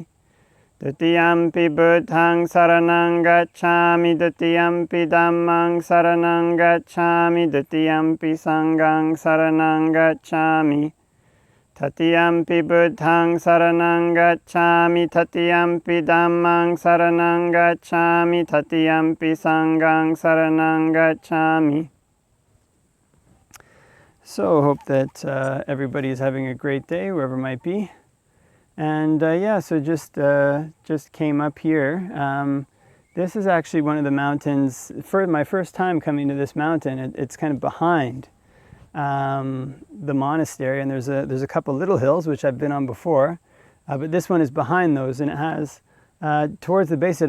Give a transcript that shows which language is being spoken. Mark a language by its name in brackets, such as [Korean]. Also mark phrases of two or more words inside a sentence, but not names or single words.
[Pali] Dutiyampi Buddhaṃ saranang gacchāmi, Dutiyampi Dhammaṃ saranang gacchāmi, Dutiyampi Sanghaṃ saranang gacchāmi. Tatiyampi Buddhaṃ saranang gacchāmi, Tatiyampi Dhammaṃ saranang gacchāmi, Tatiyampi Sanghaṃ saranang gacchāmi. [English] So hope that everybody is having a great day, wherever it might be. And so just came up here. This is actually one of the mountains. For my first time coming to this mountain, it's kind of behind the monastery, and there's a couple little hills which I've been on before, but this one is behind those, and it has towards the base.